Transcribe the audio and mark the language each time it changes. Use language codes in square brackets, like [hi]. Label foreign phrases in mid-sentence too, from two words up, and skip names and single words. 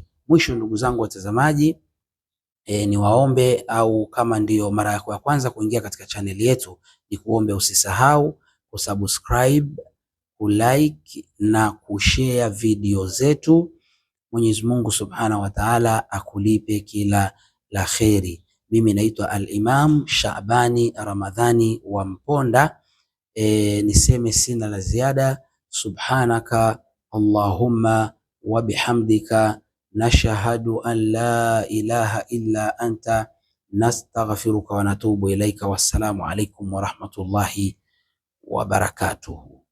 [sw] Mwisho, ndugu zangu watazamaji, ni waombe, au kama ndiyo mara yako ya kwanza kuingia katika chaneli yetu, ni kuombe usisahau kusubscribe, kulike na kushare video zetu. Mwenyezi Mungu [ar] سبحانه وتعالى [sw] akulipe kila la kheri. Mimi naitwa Al-Imam Shabani Ramadhani wa Mponda. Niseme sina la ziada. [ar] سبحانك اللهم وبحمدك نشهد أن لا إله إلا أنت نستغفرك ونتوب إليك. والسلام عليكم ورحمة الله وبركاته.